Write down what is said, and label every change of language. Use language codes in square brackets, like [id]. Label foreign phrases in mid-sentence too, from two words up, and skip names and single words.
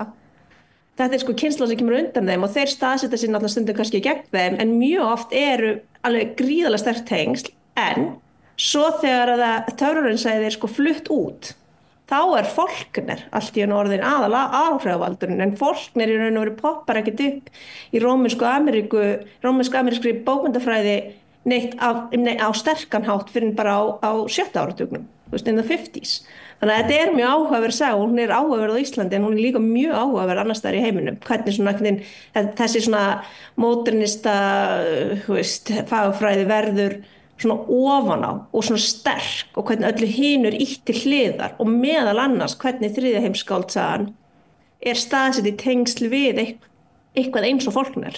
[is] Þetta er kynslóð sem kemur undan þeim og þeir staðsetja sér náttúrulega stundum kannski gegn þeim, en mjög oft eru alveg gríðarlega sterk tengsl, en svo þegar að töfraraunsæði er flutt út, þá er Faulkner allt í orðin áhrifavaldurinn, en Faulkner í raun og veru poppar ekkert upp í rómönsk-amerískri bókmyndafræði neitt á sterkan hátt fyrir bara á 7. áratugnum, [en] in the 50s. [is] Þannig að þetta er mjög áhugaverð saga, hún er áhugaverð á Íslandi en hún er líka mjög áhugaverð annars staðar í heiminum. Hvernig þessi módernista fagfræði verður ofan á og sterk og hvernig öllu hinu ítt til hliðar og meðal annars hvernig þriðja heimskáldsagan er staðsett í tengsl við eitthvað eins og Faulkner.